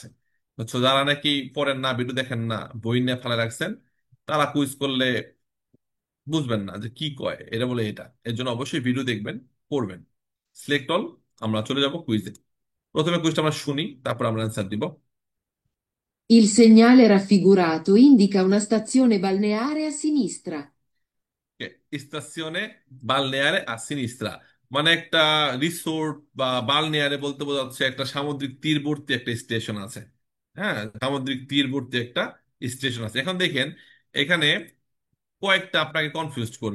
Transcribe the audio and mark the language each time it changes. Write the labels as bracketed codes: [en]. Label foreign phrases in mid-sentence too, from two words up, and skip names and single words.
[bn] তো যারা নাকি পড়েন না, ভিডিও দেখেন না, বই নিয়ে ফেলে রাখছেন, তারা কুইজ করলে বুঝবেন না যে কি কয়, এটা বলে এটা। এর জন্য অবশ্যই ভিডিও দেখবেন, পড়বেন। [en] select all, [bn] আমরা চলে যাব কুইজে। প্রথমে কুইজটা আমরা শুনি, তারপর আমরা অ্যান্সার দিব। [it] Il segnale raffigurato indica una stazione balneare a sinistra. stazione balneare a sinistra, [bn] মানে একটা রিসোর্ট বা বালনেয়ারে বলতে বোঝাচ্ছে একটা সামুদ্রিক তীরবর্তী একটা স্টেশন আছে। হ্যাঁ, সামুদ্রিক তীরবর্তী একটা স্টেশন আছে। এখন দেখেন, এখানে কয়েকটা আপনাকে কনফিউজ করবে।